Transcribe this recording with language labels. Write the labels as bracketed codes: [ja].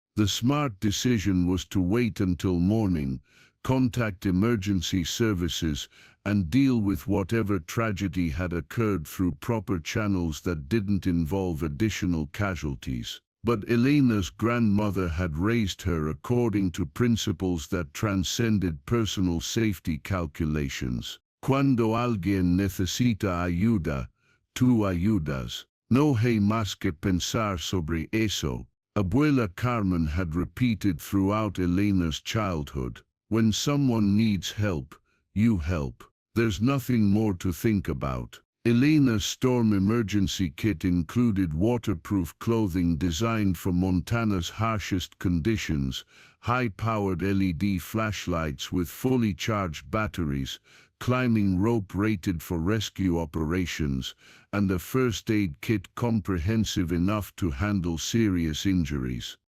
[en] The smart decision was to wait until morning, contact emergency services, and deal with whatever tragedy had occurred through proper channels that didn't involve additional casualties. But Elena's grandmother had raised her according to principles that transcended personal safety calculations. [es] Cuando alguien necesita ayuda, tú ayudas. No hay más que pensar sobre eso. [en] Abuela Carmen had repeated throughout Elena's childhood. When someone needs help, you help. There's nothing more to think about. Elena's storm emergency kit included waterproof clothing designed for Montana's harshest conditions, high-powered LED flashlights with fully charged batteries, climbing rope rated for rescue operations, and a first aid kit comprehensive enough to handle serious injuries.